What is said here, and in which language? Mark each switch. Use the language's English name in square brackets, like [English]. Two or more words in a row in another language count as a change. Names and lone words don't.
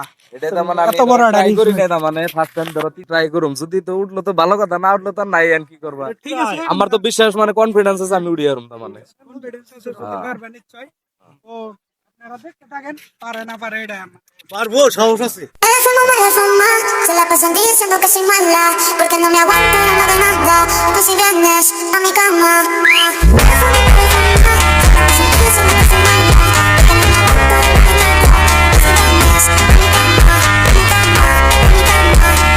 [Bangla] এটা তার মানে আমি এত বড় একটা ট্রাই risk করি নেই। না, তার মানে [English] first time [Bangla] ধরো ট্রাই করুম, যদি তো উঠলো তো ভালো কথা, না উঠলো তো নাই, আর কি করবা। ঠিক আছে, আমার তো বিশ্বাস মানে কনফিডেন্স আছে আমি উড়িয়ে তার মানে। confidence আছে, যদি পারবা নিশ্চয়। তো আপনারা দেখতে থাকেন, পারে না পারে এটা পারবো, সাহস আছে। [Spanish] Me fuma, se la pasan diciendo que soy mala, porque no me aguanto no de nada, tú si vienes a mi cama. Me fuma, se la pasan diciendo que soy mala, porque no me aguanto no de nada, tú si vienes a mi cama, a mi cama, a mi cama.